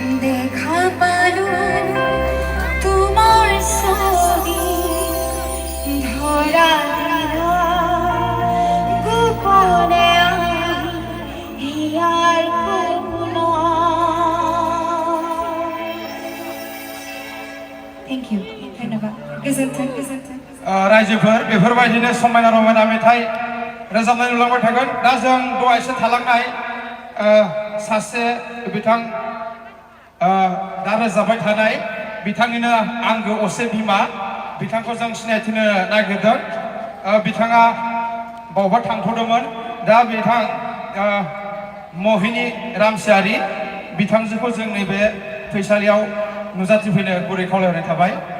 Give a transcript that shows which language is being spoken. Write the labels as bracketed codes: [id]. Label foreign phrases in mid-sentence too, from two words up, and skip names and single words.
[bn] দেখা পালো তোমার ছবি ধরা দিলা গোপনে হিয়ার কোনো [en] thank you [bn] ধন্যবাদ गोजोन्थों [brx] रायजोफोर बेफोरबायदिनो समायना रमायना मेथाइ रोजाबनाय नुलांबाय थागोन दा जों दहायसो थालांनाय सासे बिथां दा रोजाबबाय थानाय बिथांनिनो आंगो असे बिमा बिथांखौ जों सिनायथिनो नागिरदों बिथाङा बावबा थांथ'दोंमोन दा बिथां महिनी रामसियारि बिथांजोखौ जोंनि बे फैसालियाव नुजाथिफैनो गुरै खावलायनाय थाबाय